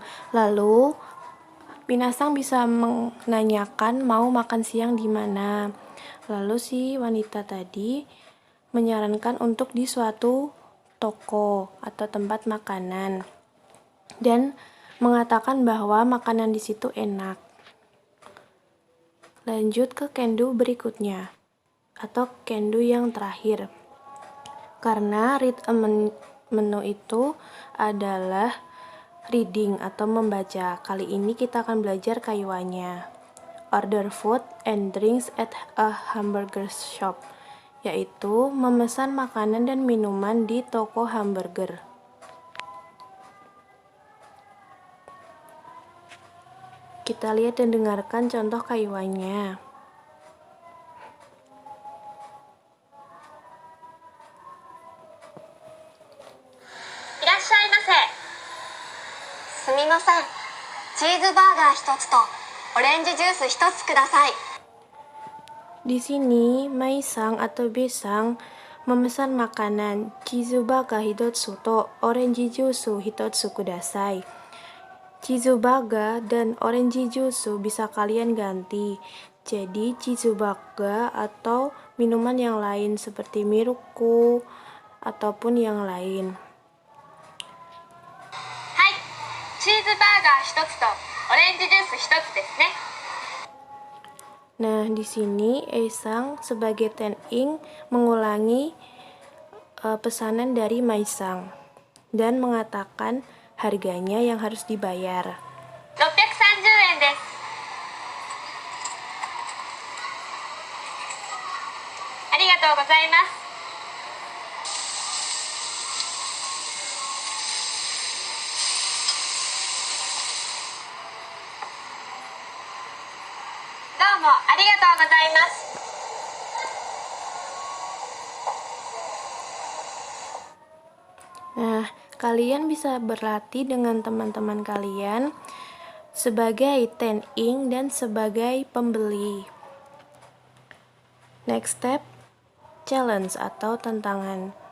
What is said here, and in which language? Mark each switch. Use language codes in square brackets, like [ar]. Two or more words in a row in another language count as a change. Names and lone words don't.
[id] Lalu Minasang bisa menanyakan mau makan siang di mana. Lalu si wanita tadi menyarankan untuk di suatu toko atau tempat makanan dan mengatakan bahwa makanan di situ enak. Lanjut ke can-do berikutnya atau can-do yang terakhir. Karena [en] read a menu [id] itu adalah reading atau membaca. Kali ini kita akan belajar kaiwanya. [en] Order food and drinks at a hamburger shop, [id] yaitu memesan makanan dan minuman di toko hamburger. Kita lihat dan dengarkan contoh kaiwanya. [ja] いらっしゃいませ。すみません。チーズバーガー1つとオレンジジュース1つください。 [id] Di sini, Mai-sang atau Bisang memesan makanan [ja] チーズバーガーひとつとオレンジジュースひとつください. [id] Chizubaga dan [en] orange juice [id] bisa kalian ganti. Jadi Chizubaga atau minuman yang lain seperti miruku ataupun yang lain. [ja] はい。チーズバーガー1つとオレンジジュース1つですね。 [id] Nah, di sini Esang sebagai Ten-ing mengulangi pesanan dari Mai-sang dan mengatakan harganya yang harus dibayar. [ja] 630 円です。ありがとうございます。どうもありがとうございます。 [id] Nah, kalian bisa berlatih dengan teman-teman kalian sebagai ten-ing dan sebagai pembeli. [en] Next step, challenge [id] atau tantangan.